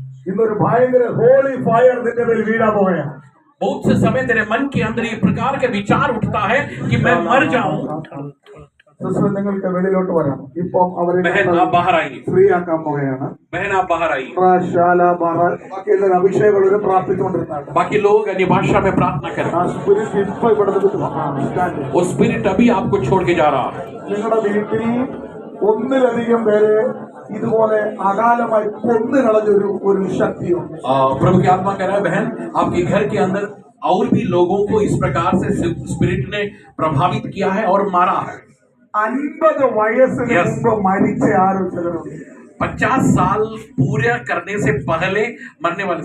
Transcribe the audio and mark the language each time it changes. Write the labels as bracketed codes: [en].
[ml] ഇന്നൊരു ഭയങ്കര holy fire നിന്റെ മേൽ വീഴാൻ പോകുകയാണ്. [hi] बहुत से समय तेरे मन के अंदर ये प्रकार के विचार उठता है कि मैं मर जाऊं. [ml] സിസ്റ്റർ, നിങ്ങൾക്ക് വെളിയിലോട്ട് വരാം. ഇപ്പം അവരെ [hi] बहन आप बाहर आइए. [ml] ഫ്രീ ആക്കാൻ പോകുകയാണ്. [hi] बहन आप बाहर आइए. [ml] ബാക്കി എല്ലാവരും അഭിഷേകം പ്രാർത്ഥിച്ചുകൊണ്ടിരുന്നാണ്. [hi] बाकी लोग अन्य भाषा में प्रार्थना करें. [ml] ആ സ്പിരിറ്റ് ഇപ്പൊ ഇവിടെ സ്റ്റാൻഡ്. [hi] वो स्पिरिट अभी आपको छोड़ के जा रहा है. [ml] നിങ്ങളുടെ വീട്ടിൽ ഒന്നിലധികം പേരെ ഇതുപോലെ അകാലമായി കൊന്നു കളഞ്ഞൊരു ഒരു ശക്തിയുണ്ട്. [hi] प्रभु की आत्मा कह रहा है, बहन आपके घर के अंदर और भी लोगों को इस प्रकार से स्पिरिट ने प्रभावित किया है और मारा है. [ml] 50 വയസ്സിന് മുമ്പ് മരിച്ച ആരും ചിലരുണ്ട്. [hi] 50 साल पूरा करने से पहले मरने वाले.